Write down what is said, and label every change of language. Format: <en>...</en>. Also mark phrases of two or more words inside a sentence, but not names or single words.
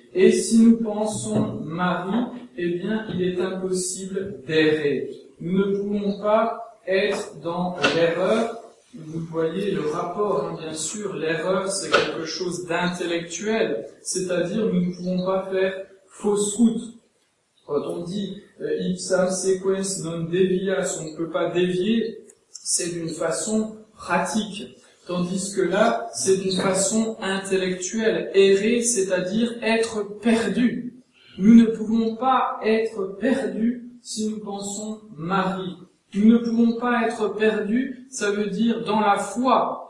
<fr>Et si nous pensons Marie, eh bien, il est impossible d'errer. Nous ne pouvons pas être dans l'erreur. Vous voyez le rapport, bien sûr, l'erreur c'est quelque chose d'intellectuel, c'est-à-dire nous ne pouvons pas faire fausse route. Quand on dit</fr> <la>ipsam sequens non devias,</la> <fr>on ne peut pas dévier, c'est d'une façon pratique. Tandis que là, c'est d'une façon intellectuelle. Errer, c'est-à-dire être perdu. Nous ne pouvons pas être perdus si nous pensons Marie. Nous ne pouvons pas être perdus, ça veut dire dans la foi.</fr>